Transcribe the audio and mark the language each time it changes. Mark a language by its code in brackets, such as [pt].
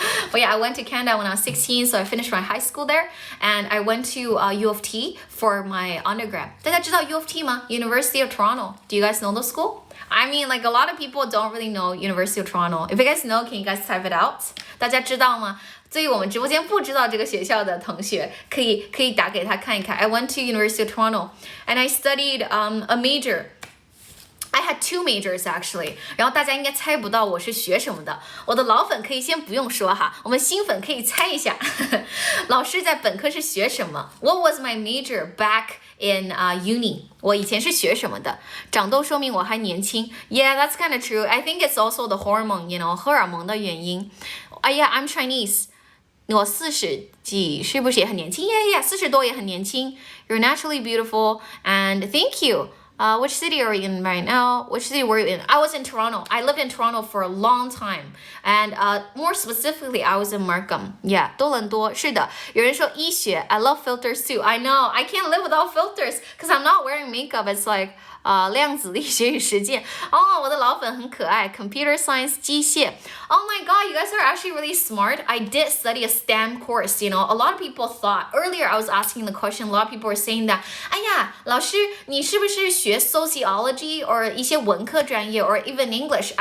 [en] But yeah, I went to Canada when I was 16, so I finished my high school there and I went to U of T for my undergrad. [zh] 大家知道 U of T 吗？University of Toronto. [en] Do you guys know the school? I mean, like a lot of people don't really know University of Toronto. If you guys know, can you guys type it out? [zh] 大家知道吗？所以我们直播间不知道这个学校的同学，可以打给他看一看。 [en] I went to University of Toronto and I studied a major. I had 2 majors actually. [zh] 然后大家应该猜不到我是学什么的。我的老粉可以先不用说哈，我们新粉可以猜一下。老师在本科是学什么 ？ What was my major back in uni? 我以前是学什么的？长痘说明我还年轻。 Yeah, that's kind of true. [en] I think it's also the hormone, you know, 荷尔蒙的原因。 Yeah, I'm Chinese. [zh] 我40几是不是也很年轻 ？ Yeah, 40多也很年轻。 [en] You're naturally beautiful and thank you. Which city are you in right now? Which city were you in? I was in Toronto. I lived in Toronto for a long time. And more specifically, I was in Markham. Yeah, 多伦多。是的，有人说医学 I love filters too. I know. I can't live without filters because I'm not wearing makeup. It's like 量子力学与实践。 [zh] 我的老粉很可爱。 [en] Computer science 机械。 Oh my god, you guys are actually really smart. I did study a STEM course, you know. A lot of people thought, earlier I was asking the question, a lot of people were saying that, 哎呀，老师，你是不是学 sociology or 一些文科专业 or even English?